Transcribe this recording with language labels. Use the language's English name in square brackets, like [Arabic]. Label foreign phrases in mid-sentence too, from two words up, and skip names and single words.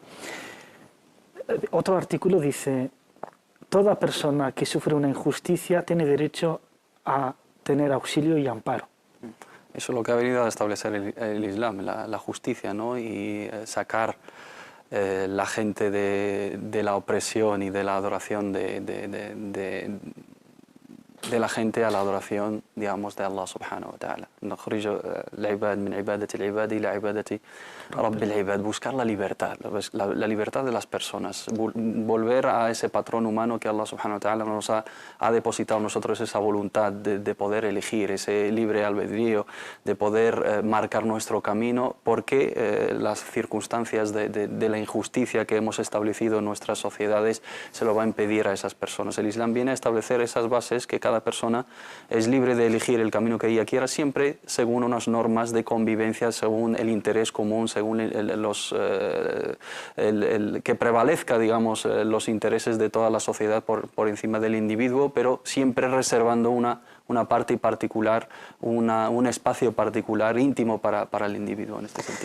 [Spanish] Otro artículo dice: toda persona que sufre una injusticia tiene derecho a tener auxilio y amparo. Eso es lo que ha venido a establecer el Islam, la justicia, ¿no? Y sacar la gente de la opresión y de la adoración de la gente a la adoración, digamos, de [Arabic] الله سبحانه وتعالى. [Spanish] Buscar la libertad de las personas, volver a ese patrón humano que [Arabic] الله سبحانه وتعالى [Spanish] nos ha depositado en nosotros, esa voluntad de poder elegir, ese libre albedrío, de poder marcar nuestro camino, porque las circunstancias de la injusticia que hemos establecido en nuestras sociedades se lo va a impedir a esas personas. El Islam viene a establecer esas bases, que cada persona es libre de elegir el camino que ella quiera, siempre según unas normas de convivencia, según el interés común, según que prevalezca, digamos, los intereses de toda la sociedad por encima del individuo, pero siempre reservando una parte particular, un espacio particular, íntimo para el individuo en este sentido.